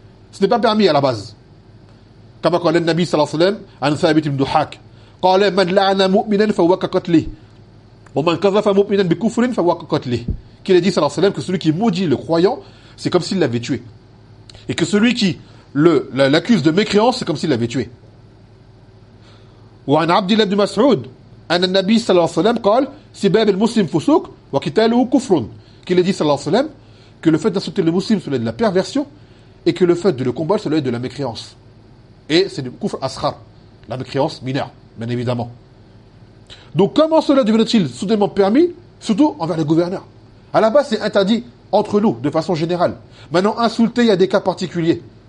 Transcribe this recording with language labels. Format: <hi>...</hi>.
<fr>Ce n'est pas permis à la base. Comme a dit le Nabi sallallahu alayhi wa sallam, Thabit ibn Duhak,</fr> <ar>قال من لعن مؤمنا فهو كقتله ومن قذف مؤمنا بكفر فهو كقتله.</ar> <fr>Qu'il a dit sallallahu alayhi wa sallam que celui qui maudit le croyant, c'est comme s'il l'avait tué. Et que celui qui l'accuse de mécréance, c'est comme s'il l'avait tué.</fr> <ar>وعن عبد الله بن مسعود أن النبي صلى الله عليه وسلم قال سباب المسلم فسوق وقتاله كفر.</ar> <fr>Qu'il a dit sallallahu alayhi wa sallam que le fait d'insulter le musulman, cela est de la perversion, et que le fait de le combattre, cela est de la mécréance. Et c'est du kufr asrar, la mécréance mineure, bien évidemment. Donc comment cela devenait-il soudainement permis, surtout envers les gouverneurs ? À la base, c'est interdit entre nous, de façon générale. Maintenant, insulter, il y a des cas particuliers.</fr>